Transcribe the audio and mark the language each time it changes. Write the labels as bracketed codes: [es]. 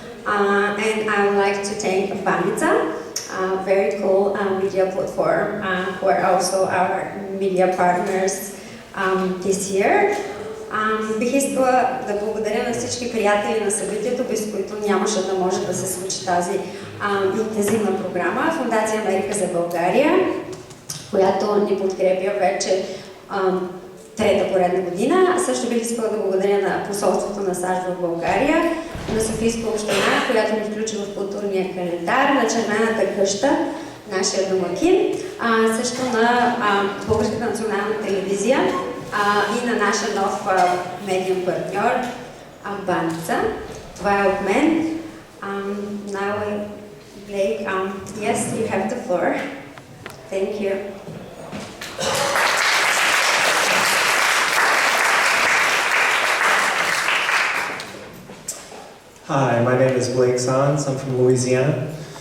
[en] And I would like to thank Banita, a very cool media platform, who are also our media partners this year. [bg] Бих искала да благодаря на всички приятели на събитието, без които нямаше да може да се случи тази интензивна програма. Фондация Ерика за България, която ни подкрепя вече трета поредна година. Също бих искала да благодаря на посолството на САЩ в България, на Софийска община, която ни включи в културния календар, на Червената къща, нашия домакин, също на Българската национална телевизия и на нашия нов медиен партньор Баница. Това е от мен. [en] Now, Blake, yes, you have the floor. Thank you. Hi, my name is Blake Sanz. I'm from Louisiana.